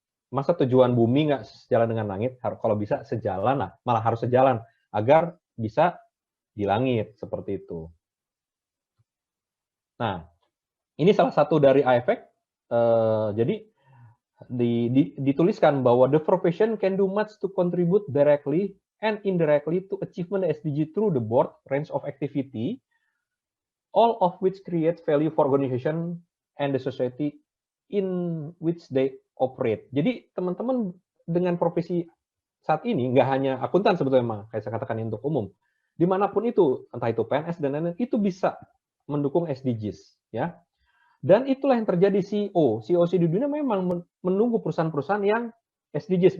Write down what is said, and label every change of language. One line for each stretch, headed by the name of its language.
Indonesian: Masa tujuan bumi nggak sejalan dengan langit? Kalau bisa sejalan lah, malah harus sejalan agar bisa di langit seperti itu. Nah, ini salah satu dari IFEC. Jadi dituliskan bahwa
English: the profession can do much to contribute directly and indirectly to achievement SDG through the broad range of activity, all of which create value for organization and the society in which they operate.
Indonesian: Jadi teman-teman dengan profesi saat ini, nggak hanya akuntan sebetulnya, kayak saya katakan untuk umum, dimanapun itu, entah itu PNS dan lain-lain, itu bisa mendukung SDGs, ya. Dan itulah yang terjadi CEO di dunia memang menunggu perusahaan-perusahaan yang SDGs.